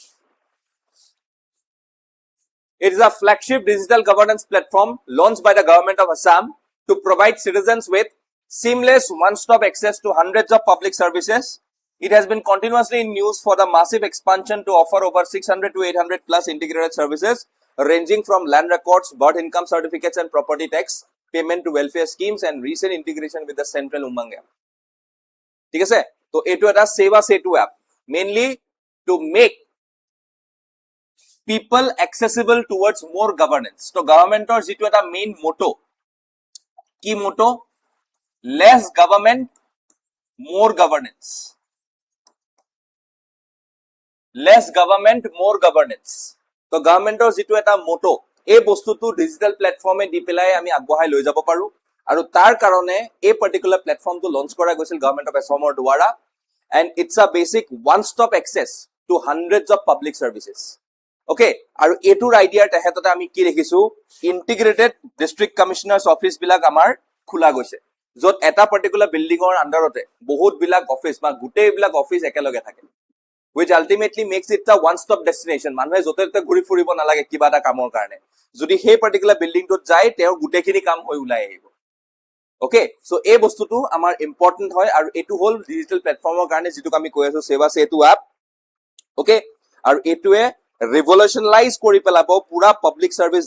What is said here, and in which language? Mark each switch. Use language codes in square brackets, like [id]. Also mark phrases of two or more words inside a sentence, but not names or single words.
[en] It is a flagship digital governance platform launched by the government of Assam to provide citizens with seamless one-stop access to hundreds of public services. It has been continuously in news for the massive expansion to offer over 600 to 800 plus integrated services ranging from land records, birth income certificates and property tax, payment to welfare schemes and recent integration with the central Umang app. [as] ঠিক আছে তো এটো এটা সেবা সেতু অ্যাপ [en] mainly to make people accessible towards more governance [as] তো গভর্নমেন্টৰ যেটো এটা [en] main motto [as] কি মোটো [en] less government more governance less government more governance [as] তো গভর্নমেন্টৰ যেটো এটা মোটো এই বস্তুটো [en] digital platform [as] দি পেলাই আমি আগবঢ়াই লৈ যাব পাৰো আৰু তাৰ কাৰণে এই [en] particular platform [as] লঞ্চ কৰা গৈছিল [en] Government of Assam [as] দ্বাৰা [en] and it's a basic one stop access to hundreds of public services okay [as] আৰু এটোৰ আইডিয়া তেহেততে আমি কি দেখিছো [en] Integrated District Commissioners Office [as] বিলাক আমাৰ খোলা গৈছে যত এটা পাৰ্টিকুলাৰ বিল্ডিংৰ আন্ডাৰতে বহুত বিলাক অফিস বা গুটেই বিলাক অফিস একেলগে থাকে [en] which ultimately makes it a one stop destination [as] মানুহে যতে ঘুৰি ফুৰিব নালাগে কিবা এটা কামৰ কাৰণে যদি সেই পাৰ্টিকুলাৰ বিল্ডিংটোত যায় তেও গুটেখিনি কাম হৈ উলাই আহিব [en] Okay, so [as] এই বস্তুটো আমাৰ ইম্পৰ্টেন্ট হয় আৰু এটো হল [en] digital platform [as] কাৰণে যেটো আমি কৈ আছো সেৱা সেতু এপ okay আৰু এটোৱে ৰিভলিউশনালাইজ কৰি পেলাব পুৰা [en] public service